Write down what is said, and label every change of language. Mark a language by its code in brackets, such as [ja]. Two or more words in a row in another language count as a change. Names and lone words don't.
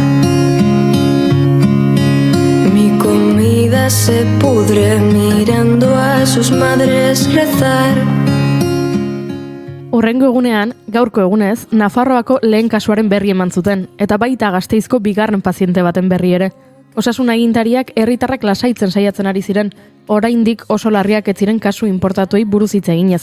[es] Mi comida se pudre mirando a sus madres rezar. [eu] Horrengo egunean, gaurko egunez, Nafarroako lehen kasuaren berri eman zuten, eta baita Gasteizko bigarren paziente baten berri ere. Osasun agintariak herritarrak lasaitzen saiatzen ari ziren, oraindik oso larriak ez ziren kasu inportatuei buruz hitz eginez.